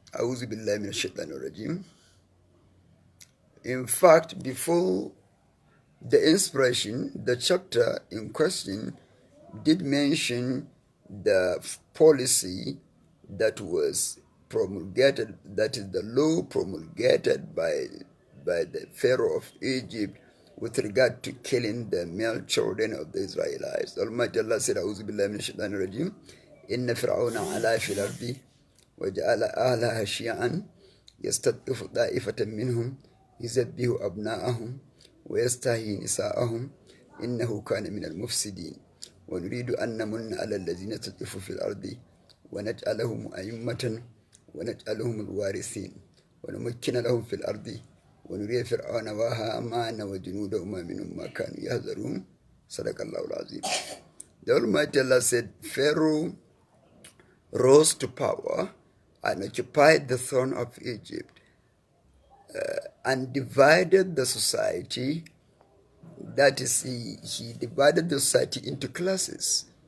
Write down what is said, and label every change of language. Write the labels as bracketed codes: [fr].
[ar] أعوذ بالله من الشيطان الرجيم. [en] In fact, before the inspiration, the chapter in question did mention the policy that was promulgated, that is the law promulgated by the Pharaoh of Egypt with regard to killing the male children of the Israelites. Almighty Allah said, [ar] أعوذ بالله من الشيطان الرجيم إن فرعون علا في الأرض وجعل أهلها شيعا يستضعف طائفة منهم يذبح أبناءهم ويستحيي نساءهم إنه كان من المفسدين ونريد أن نمن على الذين استضعفوا في الأرض ونجعلهم أئمة ونجعلهم الوارثين ونمكن لهم في الأرض ونري فرعون وهامان وجنودهما منهم ما كانوا يحذرون. صدق الله العظيم. [en] The Almighty Allah said, Pharaoh rose to power and occupied the throne of Egypt and divided the society. That is, he divided the society into classes.